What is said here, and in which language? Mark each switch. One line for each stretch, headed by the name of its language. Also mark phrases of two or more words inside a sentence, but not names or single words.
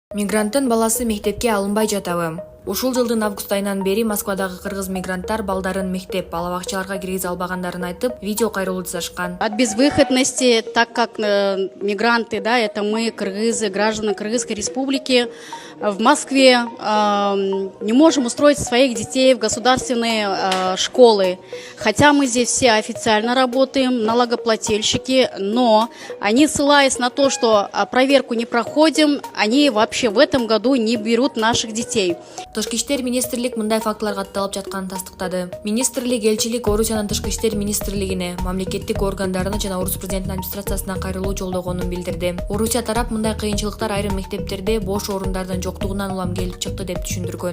Kyrgyz: Мигранттын баласы мектепке алынбай жатабы? Ушул жылдын август айынан бери Москвадагы кыргыз мигранттар балдарын мектеп, балабакчаларга киргизе албагандарын айтып, видео кайрылуу жасашкан.
Russian: От безвыходности, так как мигранты, да, это мы, кыргызы, граждане Кыргызской республики, в Москве не можем устроить своих детей в государственные школы. Хотя мы здесь все официально работаем, налогоплательщики, но они, ссылаясь на то, что проверку не проходим, они вообще в этом году не берут наших детей.
Kyrgyz: Тышкы иштер министрлик мындай фактыларга катталып жатканын тастыктады. Министрлик элчилик Орусиянын тышкы иштер министрлигине, мамлекеттик органдарына жана Орус президентинин администрациясына кайрылуу жолдогонун билдирди. Орусия тарап мындай кыйынчылыктар айрым мектептерде бош орундардын жоктугунан улам келип чыкты деп түшүндүргөн.